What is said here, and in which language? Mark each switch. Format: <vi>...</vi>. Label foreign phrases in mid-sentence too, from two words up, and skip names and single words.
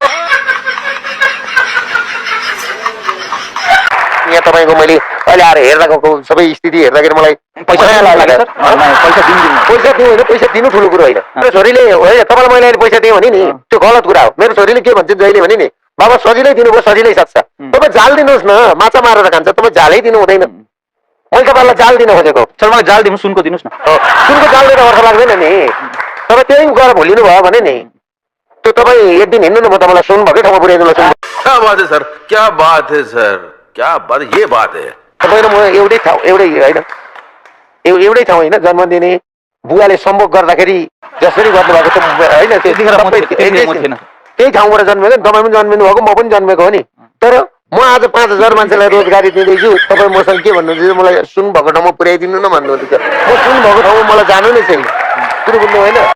<ne>यहाँ तपाईँको मैले अहिले आएर हेर्दाको सबै स्थिति हेर्दाखेरि मलाई पैसा दिनु ठुलो कुरो होइन मेरो छोरीले तपाईँलाई मैले अहिले पैसा दिएँ भने नि त्यो गलत कुरा हो मेरो छोरीले के भन्छ जहिले भने नि बाबा सजिलै दिनुभयो सजिलै सक्छ तपाईँ जाल दिनुहोस् न माछा मारेर खान्छ तपाईँ झालै दिनु हुँदैन मैले तपाईँलाई जाल दिन खोजेको सर मलाई जाल दिनु सुनको दिनुहोस् न सुनको जाल दिएर अर्थ लाग्दैन नि तपाईँ त्यही गएर भुलिनु भयो भने नि त्यो तपाईँ एक दिन हिँड्नु न म तपाईँलाई सुन भएकै ठाउँमा पुर्याइदिनु</ne> <hi>क्या बात है सर क्या बात है सर क्या बात ये बात है</hi> <ne>तपाईँ र म एउटै ठाउँ होइन जन्म दिने बुवाले सम्भोग गर्दाखेरि जसरी गर्नुभएको त होइन त्यही ठाउँबाट जन्मेको तपाईँ पनि जन्मिनु भएको म पनि जन्मेको हो नि तर म आज 5000 मान्छेलाई रोजगारी दिँदैछु तपाईँ मसँग के भन्नुहुन्छ मलाई सुन भएको ठाउँमा पुर्याइदिनु न भन्नुहुन्छ म सुन भएको ठाउँमा मलाई जानु नै छैन कुरो बुझ्नु होइन</ne>